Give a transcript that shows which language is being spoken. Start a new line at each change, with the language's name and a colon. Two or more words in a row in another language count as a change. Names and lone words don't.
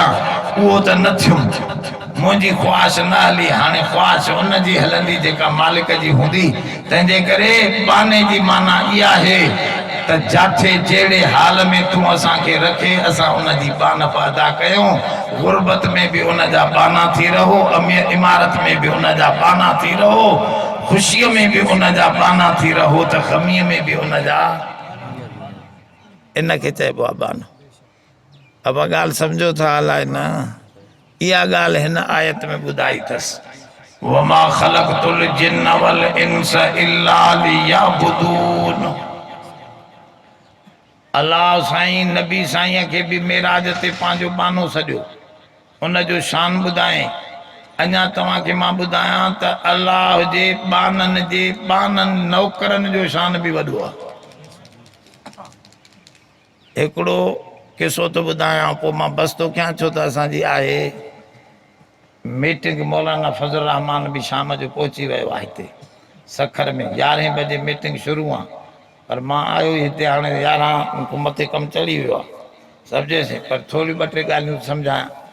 Sindhi: उहो त न थियुमि मुंहिंजी ख़्वाहिश न हली हाणे ख़्वाहिश उनजी हलंदी जेका मालिक जी हूंदी तंहिंजे करे बाने जी माना इहा आहे त जाथे जहिड़े हाल में तूं असांखे रखे असां उनजी बानप अदा कयूं गुरबत में बि उनजा बाना थी रहो अमीर इमारत में बि उनजा बाना थी रहो ख़ुशीअ में बि उनजा बाना थी रहो त ग़मीअ में बि उनजा इनखे चइबो आहे बानो अब ॻाल्हि सम्झो था अलाए न इहा ॻाल्हि हिन आयत में ॿुधाई अथसि
Arabic: وما خلقت الجن والإنس إلا ليعبدون
Sindhi: अल्लाह साईं नबी साईं खे बि मेराज ते पंहिंजो बानो सॼो उनजो शान ॿुधाए अञा तव्हांखे मां ॿुधायां त अल्लाह जे बाननि नौकरनि जो शान बि वॾो आहे हिकिड़ो किसो थो ॿुधायां पोइ मां बस थो कयां छो त असांजी आहे मीटिंग मौलाना फज़ल रहमान बि शाम जो पहुची वियो आहे हिते सखर में 11 बजे मीटिंग शुरू आहे पर मां आयो हिते हाणे 11 खां मथे कमु चढ़ी वियो आहे सम्झेसि पर थोरी 2-3 ॻाल्हियूं सम्झायां